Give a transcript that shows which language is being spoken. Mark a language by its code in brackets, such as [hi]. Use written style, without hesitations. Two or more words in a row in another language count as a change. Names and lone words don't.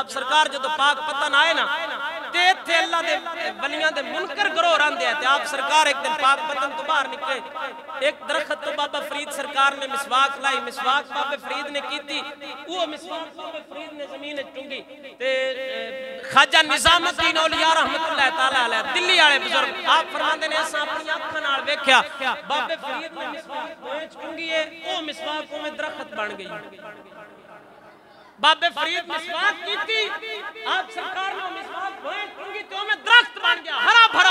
[pa] آپ سرکار جدوں پاک پتن آئے نا تے ایتھے اللہ دے ولیاں دے منکر گروہ رہندے آ تے آپ سرکار اک دن پاک پتن توں باہر نکلے اک درخت توں بابا فرید سرکار نے مسواک لائی مسواک بابے فرید نے کیتی او مسواک بابے فرید نے زمین ٹونگی تے خواجہ نظام الدین اولیاء رحمۃ اللہ تعالیٰ علیہ دلی والے بزرگ آپ فرماندے نے اساں اپنی اکھاں نال ویکھیا بابے فرید نے مسواک ٹونگی ہے او مسواک میں درخت بن گئی. بابے فرید مسواک کیتی آپ سرکار نے مسواک ٹونگی تو میں درخت بن گیا ہرا بھرا.